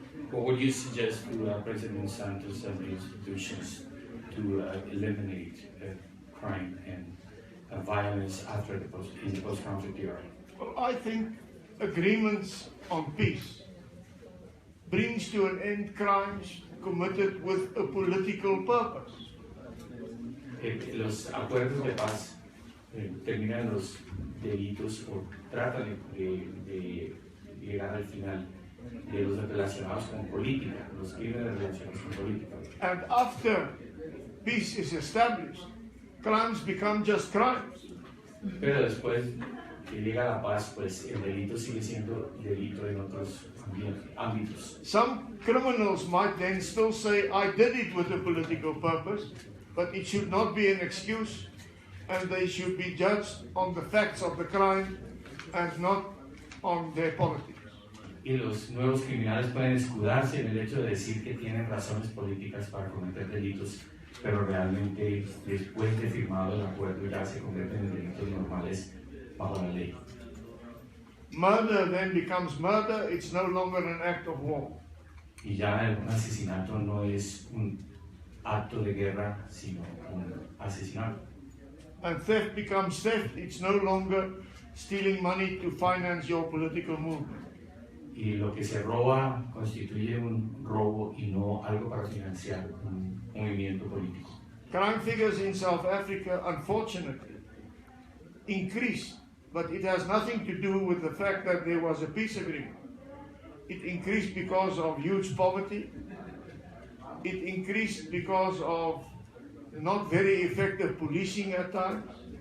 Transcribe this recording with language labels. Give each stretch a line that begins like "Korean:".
English: What would you suggest to President Santos and the institutions to eliminate crime and violence after the post-conflict era? Well, I think agreements on peace brings to an end crimes committed with a political purpose.
Spanish: Los acuerdos de paz terminan los delitos o tratan de llegar al final de los relacionados con política, los crímenes relacionados con política.
English: And after peace is established, crimes become just crimes.
Spanish: Pero después que llega la paz, pues el delito sigue siendo delito en otros ámbitos.
English: Some criminals might then still say, I did it with a political purpose, but it should not be an excuse, and they should be judged on the facts of the crime and not on their politics.
Spanish: Y los nuevos criminales pueden escudarse en el hecho de decir que tienen razones políticas para cometer delitos, pero realmente después de firmado el acuerdo ya se convierten en delitos normales bajo la ley.
English: Murder then becomes murder, it's no longer an act of war.
Spanish: Y ya un asesinato no es un acto de guerra, sino un asesinato.
English: And theft becomes theft, it's no longer stealing money to finance your political movement.
Spanish: Y lo que se roba constituye un robo y no algo para financiar un movimiento político.
English: Crime figures in South Africa, unfortunately, increased, but it has nothing to do with the fact that there was a peace agreement. It increased because of huge poverty. It increased because of not very effective policing at times.